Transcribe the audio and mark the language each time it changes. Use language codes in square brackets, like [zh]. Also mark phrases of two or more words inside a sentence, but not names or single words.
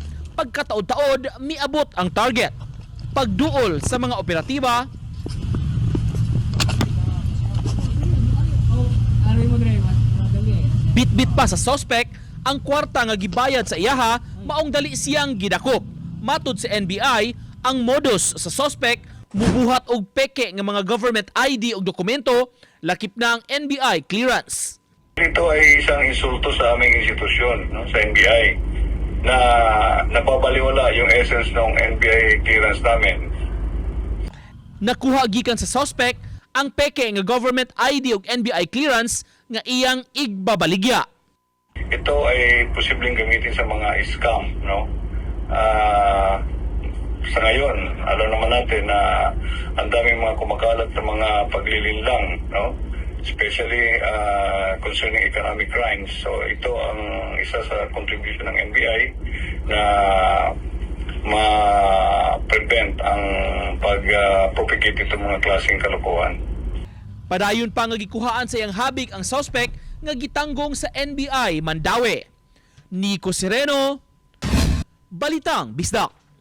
[ceb] Pagkataod-taod, miabot ang target. Pagduol sa mga operatiba, bit-bit pa sa suspect ang kwarta nga gibayad sa iyaha maong dali siyang gidakop. Matud sa NBI, ang modus sa suspect mubuhat og peke nga mga [en] government ID [ceb] og dokumento lakip na ang NBI clearance. [tl] Ito ay isang insulto sa aming institusyon, no, sa NBI na napabaliwala yung essence ng NBI clearance namin. [ceb] Nakuha gikan sa suspect ang peke nga [en] government ID [ceb] og NBI clearance nga iyang igbabaligya. [tl] Ito ay posibleng gamitin sa mga scam, no? Sa ngayon, alam naman natin na ang daming mga kumakalat na mga paglilinlang, no? [en] Especially concerning economic crimes. [tl] So ito ang isa sa contribution ng NBI na ma-prevent ang pag-propagate itong mga klaseng kalokohan. [ceb] Padayon pa nga gikuhaan sa iyang habig ang suspect nga gitanggong sa NBI Mandawi. Nico Sereno, Balitang Bisdak.